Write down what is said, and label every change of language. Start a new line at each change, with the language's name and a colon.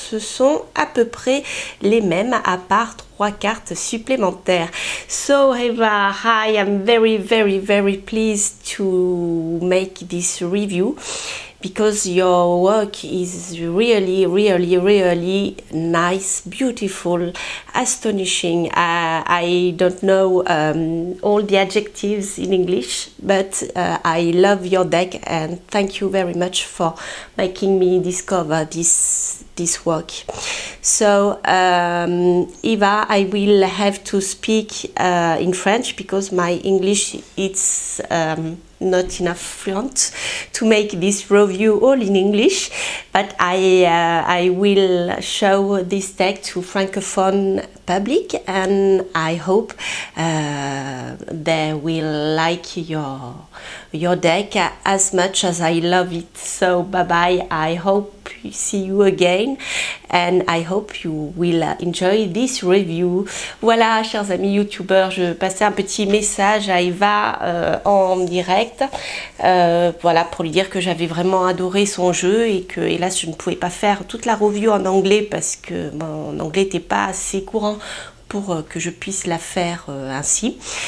French: Ce sont à peu près les mêmes à part 3 cartes supplémentaires.
English: So Eva, hi, I'm very pleased to make this review because your work is really nice, beautiful, astonishing. I don't know all the adjectives in English, but I love your deck and thank you very much for making me discover this work. So Eva, I will have to speak in French because my English is not enough fluent to make this review all in English, but I will show this deck to Francophone public and I hope they will like your deck as much as I love it. So bye bye, I hope see you again and I hope you will enjoy this review.
French: Voilà, chers amis youtubeurs, je passais un petit message à Eva en direct, voilà, pour lui dire que j'avais vraiment adoré son jeu et que hélas je ne pouvais pas faire toute la review en anglais parce que mon anglais n'était pas assez courant pour que je puisse la faire ainsi.